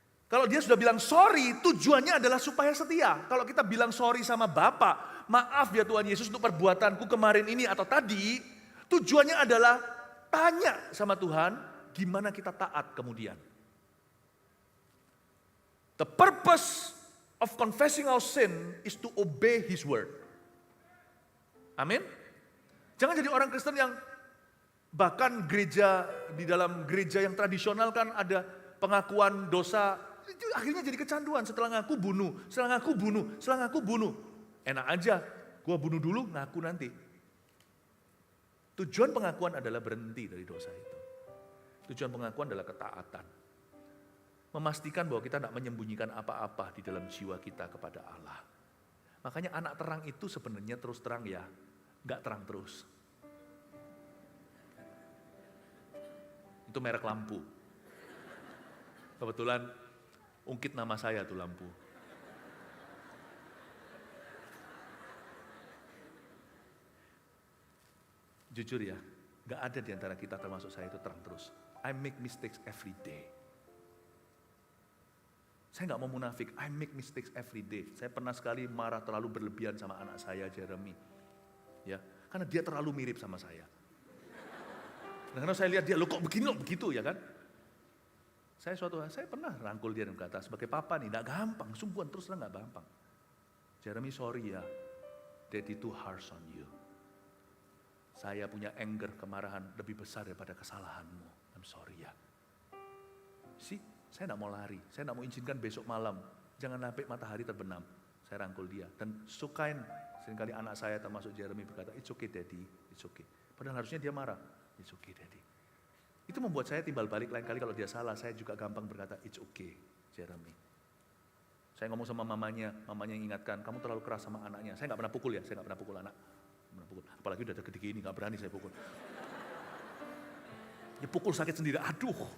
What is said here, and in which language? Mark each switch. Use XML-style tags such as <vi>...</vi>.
<id>Kalau dia sudah bilang sorry, tujuannya adalah supaya setia. Kalau kita bilang sorry sama Bapak, maaf ya Tuhan Yesus untuk perbuatanku kemarin ini atau tadi, tujuannya adalah tanya sama Tuhan, gimana kita taat kemudian.</id> <en>The purpose of confessing our sin is to obey His word.</en> <id>Amin. Jangan jadi orang Kristen yang bahkan di dalam gereja yang tradisional kan ada pengakuan dosa, itu akhirnya jadi kecanduan. Setelah ngaku bunuh. Enak aja, gua bunuh dulu, ngaku nanti. Tujuan pengakuan adalah berhenti dari dosa itu. Tujuan pengakuan adalah ketaatan. Memastikan bahwa kita tidak menyembunyikan apa-apa di dalam jiwa kita kepada Allah. Makanya anak terang itu sebenarnya terus terang ya, nggak terang terus. Itu merek lampu. Kebetulan ungkit nama saya tuh lampu. Jujur ya, gak ada di antara kita termasuk saya itu terang terus.</id> <en>I make mistakes every day.</en> <id>Saya gak mau munafik,</id> <en>I make mistakes every day.</en> <id>Saya pernah sekali marah terlalu berlebihan sama anak saya, Jeremy. Ya, karena dia terlalu mirip sama saya. Karena saya lihat dia, lo kok begini, lo begitu ya kan. Saya pernah rangkul dia dan berkata, sebagai papa nih, gak gampang, sungguhan terus terang gak gampang.</id> <en>Jeremy sorry ya, daddy too harsh on you.</en> <id>Saya punya anger, kemarahan lebih besar daripada kesalahanmu.</id> <en>I'm sorry</en> <id>ya. Saya tidak mau lari, saya tidak mau izinkan besok malam. Jangan sampai matahari terbenam. Saya rangkul dia dan sukain Seringkali anak saya termasuk Jeremy berkata,</id> <en>it's okay daddy, it's okay.</en> <id>Padahal harusnya dia marah,</id> <en>it's okay daddy.</en> <id>Itu membuat saya timbal balik lain kali kalau dia salah, saya juga gampang berkata,</id> <en>it's okay Jeremy.</en> <id>Saya ngomong sama mamanya ingatkan, kamu terlalu keras sama anaknya. Saya nggak pernah pukul ya, saya nggak pernah pukul anak. Apalagi udah gede gini, nggak berani saya pukul. Ya pukul sakit sendiri, aduh.</id>